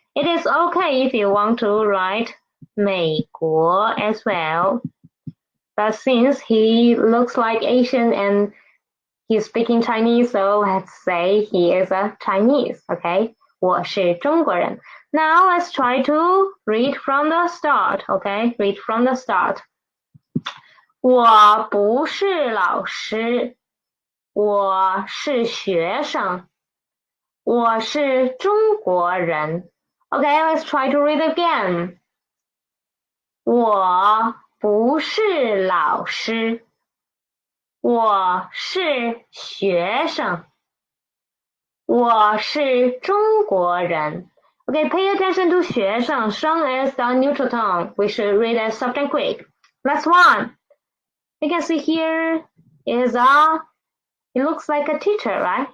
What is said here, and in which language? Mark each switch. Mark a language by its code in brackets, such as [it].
[en] It is okay if you want to write 美国 as well. But since he looks like Asian and he's speaking Chinese, so let's say he is a Chinese, okay? [zh] 我是中国人. [en] Now let's try to read from the start, okay? Read from the start. [zh] 我不是老师，我是学生，我是中国人。 [en] Okay, let's try to read again. [zh] 我不是老师，我是学生，我是中国人。 [en] Okay, pay attention to 学生.生 is the neutral tone. We should read as soft and quick. Last one. You can see here is he looks like a teacher, right?